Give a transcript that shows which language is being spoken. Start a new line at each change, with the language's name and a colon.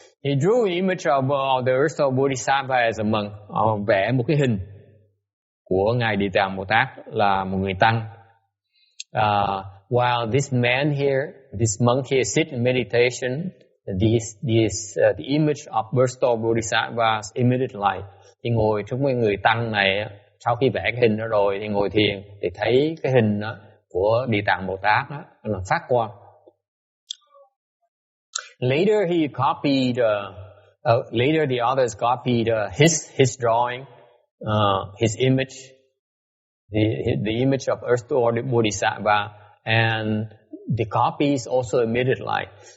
English: He drew an image of the Earth Store Bodhisattva as a monk.
Vietnamese: Vẽ một cái hình của ngài Địa Tạng Bồ Tát là một người tăng.
English: While this monk here sit in meditation, the image of Earth Store Bodhisattva emitted light.
Vietnamese: Thì ngồi trong mấy người tăng này, sau khi vẽ cái hình đó rồi thì ngồi thiền thì thấy cái hình đó của Địa Tạng Bồ Tát đó là phát quang.
English: Later he copied. Later the others copied his drawing, his image, the image of Earth Store Bodhisattva, and the copies also emitted light.